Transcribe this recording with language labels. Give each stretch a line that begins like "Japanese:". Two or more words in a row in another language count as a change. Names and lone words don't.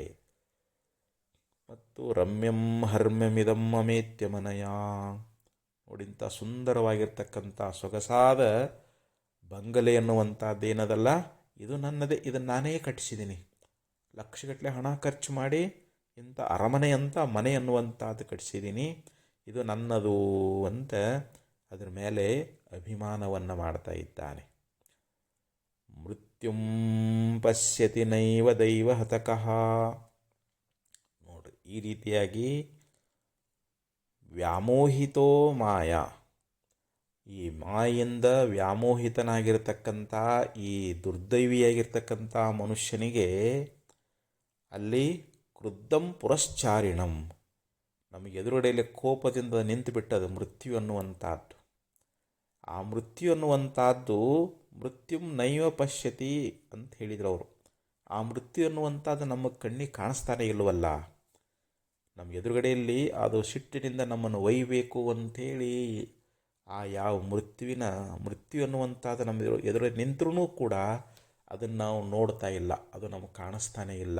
Kannada: ಮತ್ತು
Sanskrit: ರಮ್ಯಂ ಹರ್ಮ್ಯಮಿದಂ ಮಮೇತ್ಯಮನಯ,
Kannada: ನೋಡಿಂಥ ಸುಂದರವಾಗಿರ್ತಕ್ಕಂಥ ಸೊಗಸಾದ ಬಂಗಲೆ ಅನ್ನುವಂಥದ್ದೇನದಲ್ಲ, ಇದು ನನ್ನದೇ, ಇದನ್ನು ನಾನೇ ಕಟ್ಟಿಸಿದ್ದೀನಿ. ಲಕ್ಷಗಟ್ಟಲೆ ಹಣ ಖರ್ಚು ಮಾಡಿ ಇಂಥ ಅರಮನೆ ಅಂತ ಮನೆ ಅನ್ನುವಂಥದ್ದು ಕಟ್ಟಿಸಿದ್ದೀನಿ, ಇದು ನನ್ನದು ಅಂತ ಅದರ ಮೇಲೆ ಅಭಿಮಾನವನ್ನು ಮಾಡ್ತಾ ಇದ್ದಾನೆ.
Sanskrit: ಮೃತ್ಯುಂ ಪಶ್ಯತಿ ನೈವ ದೈವ ಹತಕಃ,
Kannada: ನೋಡ್ರಿ, ಈ ರೀತಿಯಾಗಿ
Sanskrit: ವ್ಯಾಮೋಹಿತೋ ಮಾಯಾ,
Kannada: ಈ ಮಾಯಿಂದ ವ್ಯಾಮೋಹಿತನಾಗಿರ್ತಕ್ಕಂಥ ಈ ದುರ್ದೈವಿಯಾಗಿರ್ತಕ್ಕಂಥ ಮನುಷ್ಯನಿಗೆ ಅಲ್ಲಿ
Sanskrit: ಕ್ರುದ್ಧಂ ಪುರಶ್ಚಾರಿಣಂ,
Kannada: ನಮಗೆ ಎದುರುಗಡೆಯಲ್ಲಿ ಕೋಪದಿಂದ ನಿಂತು ಬಿಟ್ಟದು ಮೃತ್ಯು ಅನ್ನುವಂಥದ್ದು. ಆ ಮೃತ್ಯು ಅನ್ನುವಂಥದ್ದು
Sanskrit: ಮೃತ್ಯುಂ ನೈವ ಪಶ್ಯತಿ
Kannada: ಅಂತ ಹೇಳಿದ್ರು ಅವರು. ಆ ಮೃತ್ಯು ಅನ್ನುವಂಥದ್ದು ನಮ್ಮ ಕಣ್ಣಿಗೆ ಕಾಣಿಸ್ತಾನೆ ಇಲ್ಲವಲ್ಲ. ನಮ್ಮ ಎದುರುಗಡೆಯಲ್ಲಿ ಅದು ಸಿಟ್ಟಿನಿಂದ ನಮ್ಮನ್ನು ಒಯ್ಯಬೇಕು ಅಂಥೇಳಿ ಆ ಯಾವ ಮೃತ್ಯು ಅನ್ನುವಂಥದ್ದು ನಮ್ಮ ಎದುರು ನಿಂತರೂ ಕೂಡ ಅದನ್ನು ನಾವು ನೋಡ್ತಾ ಇಲ್ಲ, ಅದು ನಮಗೆ ಕಾಣಿಸ್ತಾನೆ ಇಲ್ಲ.